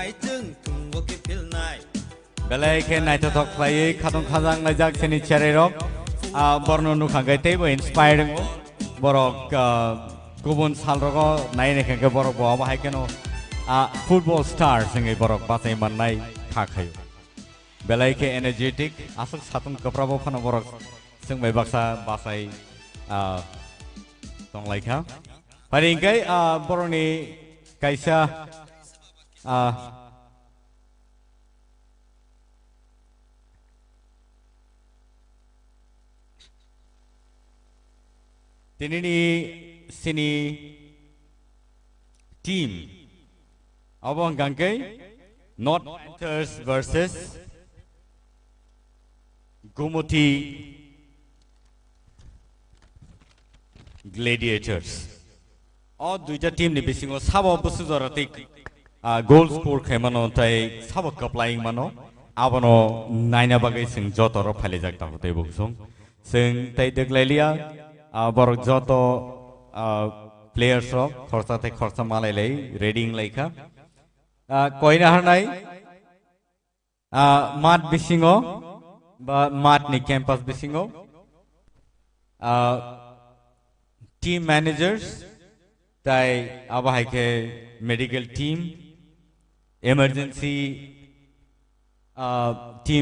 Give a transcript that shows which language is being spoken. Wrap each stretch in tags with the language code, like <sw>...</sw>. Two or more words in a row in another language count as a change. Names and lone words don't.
<trp>balai ke nai thok play khatong khajang lajak sini cerero borno nu khangai tei bo inspiring borok गुबुन सालरगो नायनायखांखे बरक बहाबा हायकेनो</trp> <en>football star</en> <trp>जोंनि बरक बासाय मोननाय खाखायो बेलायखे एनार्जेटिक आसक सातुन कप्राबो फानो बरक जों बाय बाक्सा बासाय दंलायखा फारिंखाय बर'नि कायसा दिनैनि सिनि टीम अब गांकै नॉर्थ पैंथर्स वर्सेस गोमती ग्लेडिएटर्स और दुईटा टीम नि बिसिङाव साबा बसु जरातिक</trp> <en>goal score</en> <trp>खायमानो ताय साबा कप्लाइं मानो आबनो नायना बागै जों जतर फालिजाक ताहते बुसुं जों ताय देग्लायलिया बरक जत प्लेयर्स खर्चा थे खर्चा मालायलै रेडिंग लायखा कयना हारनाय मात बिसिङाव बा मातनि कैंपस बिसिङाव</trp> <en>team managers</en> <trp>ताई आबाहाय के</trp> <en>medical team emergency team</en>